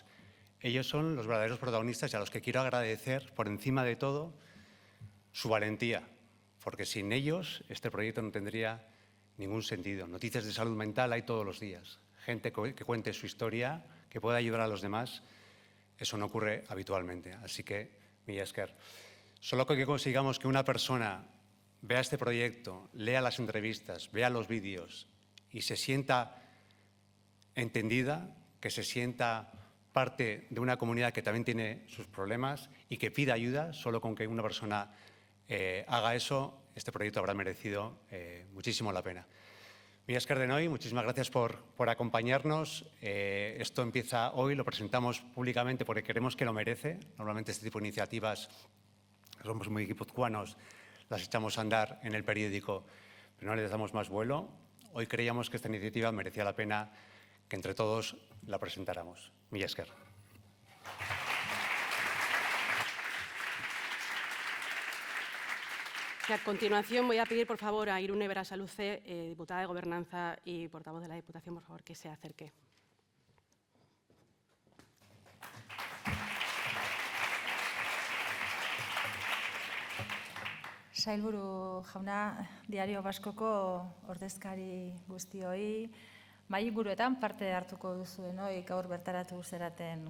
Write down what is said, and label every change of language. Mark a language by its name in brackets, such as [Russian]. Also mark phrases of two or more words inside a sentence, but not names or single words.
[Spanish] Ellos son los verdaderos protagonistas y a los que quiero agradecer, por encima de todo, su valentía, porque sin ellos este proyecto no tendría ningún sentido. Noticias de salud mental hay todos los días. Gente que cuente su historia, que pueda ayudar a los demás. Eso no ocurre habitualmente. Así que, [Basque] mila esker. [Spanish] Solo que consigamos que una persona vea este proyecto, lea las entrevistas, vea los vídeos y se sienta entendida, que se sienta parte de una comunidad que también tiene sus problemas y que pida ayuda, solo con que una persona haga eso, este proyecto habrá merecido muchísimo la pena. [Basque] Mila esker denoi, [Spanish] muchísimas gracias por acompañarnos. Esto empieza hoy, lo presentamos públicamente porque creemos que lo merece. Normalmente este tipo de iniciativas, somos muy guipuzcoanos, las echamos a andar en el periódico, pero no les damos más vuelo. Hoy creíamos que esta iniciativa merecía la pena que entre todos la presentáramos. [Basque] Mila esker. [Spanish] Y a continuación voy a pedir, por favor, a Irune Berasaluze, diputada de Gobernanza y portavoz de la Diputación, por favor, que se acerque. [Basque] Sailburu jauna, Diario Baskoko ordezkari guztioi, mahaiburuetan parte hartuko duzuenoi, gaur bertaratu zeraten